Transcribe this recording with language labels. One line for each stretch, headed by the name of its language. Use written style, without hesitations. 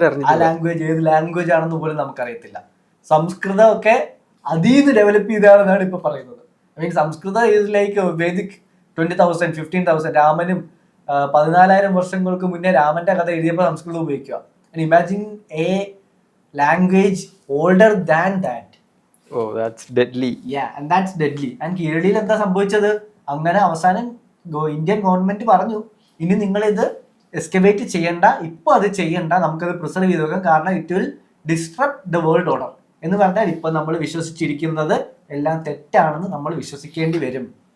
Malayalam: ആ ലാംഗ്വേജ് ഏത് ലാംഗ്വേജ് ആണെന്ന് പോലും നമുക്കറിയത്തില്ല. സംസ്കൃതം ഒക്കെ അതീത് ഡെവലപ്പ് ചെയ്താണെന്നാണ് ഇപ്പൊ പറയുന്നത്.
English: I mean സംസ്കൃതം is like Vedic 20,000, 15,000.
Malayalam: രാമനും 14,000 വർഷങ്ങൾക്ക് മുന്നേ രാമന്റെ കഥ എഴുതിയപ്പോൾ സംസ്കൃതം ഉപയോഗിക്കുക.
English: Imagine a language older than that. Oh, that's deadly. Yeah, and that's deadly.
Malayalam: And കീഴടിയിൽ എന്താ സംഭവിച്ചത്? അങ്ങനെ അവസാനം ഇന്ത്യൻ ഗവൺമെന്റ് പറഞ്ഞു, ഇനി നിങ്ങളിത് എസ്കവേറ്റ് ചെയ്യണ്ട, ഇപ്പൊ അത് ചെയ്യണ്ട, നമുക്കത് പ്രിസർവ് ചെയ്ത് വെക്കാം, കാരണം
English: it will disrupt the world order
Malayalam: എന്ന് പറഞ്ഞാൽ ഇപ്പൊ നമ്മൾ വിശ്വസിച്ചിരിക്കുന്നത് എല്ലാം തെറ്റാണെന്ന് നമ്മൾ വിശ്വസിക്കേണ്ടി വരും.